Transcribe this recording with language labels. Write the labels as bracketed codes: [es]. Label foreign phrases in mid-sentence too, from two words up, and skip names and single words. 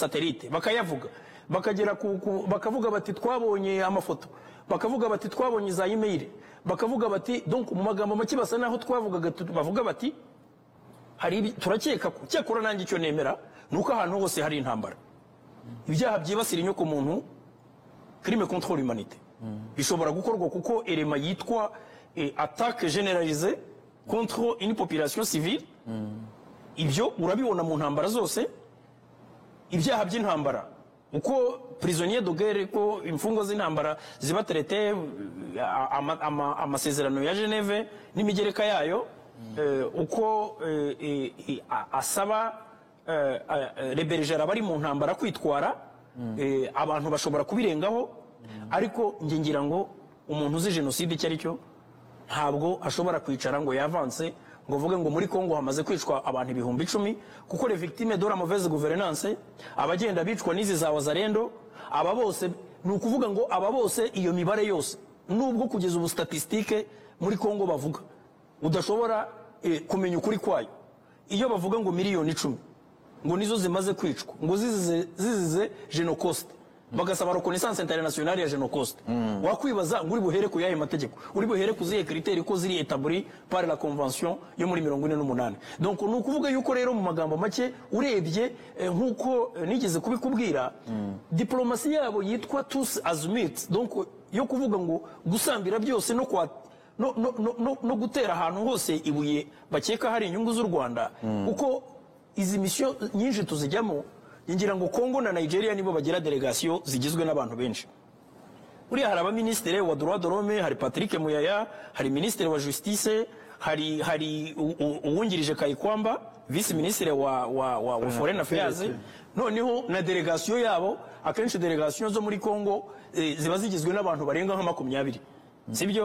[rw] satellite bakayavuga, bakagera bakavuga bati twabonye amafoto, bakavuga bati twabonye za email, bakavuga bati donc mu magambo make basa naho twavugaga, bavuga bati hari turakeka ko cyakora nanjye icyo nemera nuko ahantu hose hari intambara, ibyaha byibasira inyoko muntu, [fr] crime contre l'humanité, [rw] bishobora gukorwa kuko elema yitwa [fr] attaque généralisée contre une population civile. [rw] Ibyo urabibona mu ntambara zose, ibyaha by'intambara uko [fr] prisonnier de guerre, [rw] ko imfungo z'intambara ziba traité, amasezerano ya Geneve n'imigereka yayo, uko asaba rebergera bari mu ntambara kwitwara, abantu bashobora kubirengaho. Ariko nge ngira ngo umuntu uzi genocide icyo ari cyo ntabwo ashobora kwicara ngo yavanse ngo uvuge ngo muri Kongo hamaze kwicwa abantu 10,000, kuko [fr] les victimes de la mauvaise gouvernance, [rw] abagenda bicwa n'izi za Wazalendo, aba bose ni ukuvuga ngo aba bose iyo mibare yose nubwo kugeza ubu statistique muri Kongo bavuga udashobora kumenya ukuri kwayo. Iyo bavuga ngo miliyoni 10 ngo nizo zimaze kwicwa, ngo zizize Genocide, bagasaba [fr] reconnaissance internationale [rw] ya Genocide, wakwibaza ngo uri buhere ku yahe mategeko, uri buhere ku zihe critères ko ziri [fr] établi par la convention [rw] yo muri 48. Donc ni ukuvuga yuko rero mu magambo make urebye nkuko nigeze kubikubwira, diplomasi yabo yitwa [fr] tous azimuts, [rw] donc yo kuvuga ngo gusambira byose no kwa no gutera ahantu hose ibuye bakeka hari inyungu z'u Rwanda, kuko izi mission nyinshi tuzijyamo. Ngira ngo Kongo na Nigeria nibo bagira delegation zigizwe n'abantu benshi. Uriya hari abaministre wa [fr] droit de l'homme, [rw] hari Patrick Muyaya, hari ministre wa justice, hari uwungirije Kayikwamba, [fr] vice ministre [rw] wa [en] foreign affairs. [rw] Noneho na delegation yabo, akenshi delegation zo muri Kongo ziba zigizwe n'abantu barenga nka 20. Sibyo?